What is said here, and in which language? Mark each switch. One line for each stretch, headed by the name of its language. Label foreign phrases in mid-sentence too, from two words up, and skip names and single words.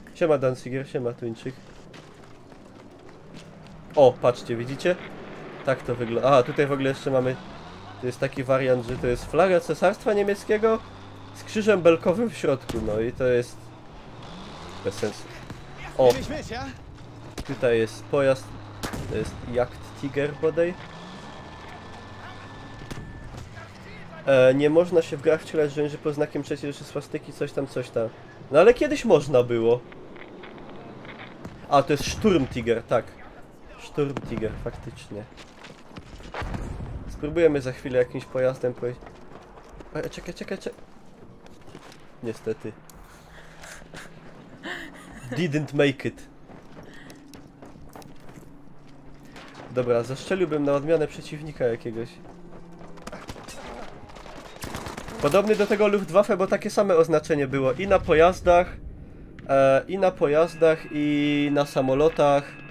Polish: Siema Danziger, siema Tuńczyk. O, patrzcie, widzicie? Tak to wygląda. A, tutaj w ogóle jeszcze mamy... To jest taki wariant, że to jest flaga Cesarstwa Niemieckiego z krzyżem belkowym w środku, no i to jest... bez sensu. O,
German: Nehm ich mit, ja?
Polish: tutaj jest pojazd... To jest Jagd Tiger bodaj. Nie można się w grach wcielać żołnierzy pod znakiem III Rzeszy swastyki, coś tam, coś tam. No ale kiedyś można było. A, to jest Sturm Tiger, tak. Sturm Tiger, faktycznie. Spróbujemy za chwilę jakimś pojazdem powiedzieć. Czekaj. Niestety.
English: Didn't make it.
Polish: Dobra, zastrzeliłbym na odmianę przeciwnika jakiegoś. Podobny do tego Luftwaffe, bo takie same oznaczenie było i na pojazdach, i na samolotach.